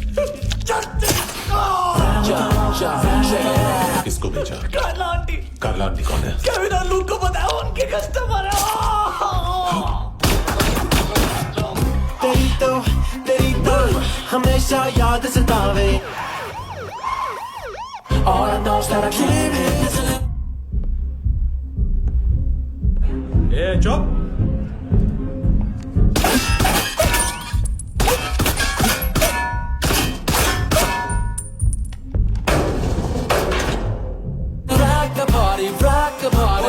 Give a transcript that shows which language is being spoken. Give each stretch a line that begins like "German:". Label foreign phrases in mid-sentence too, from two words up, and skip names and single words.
Hindi: किसको भेजा? कार्ला आंटी। कार्ला आंटी कौन है? केविन और लूक को बताया उनके कस्टमर है। तेरी तो हमेशा याद सतावे।
English: All I know is that I can't live.
Hindi: ए चुप।
English: rock the party।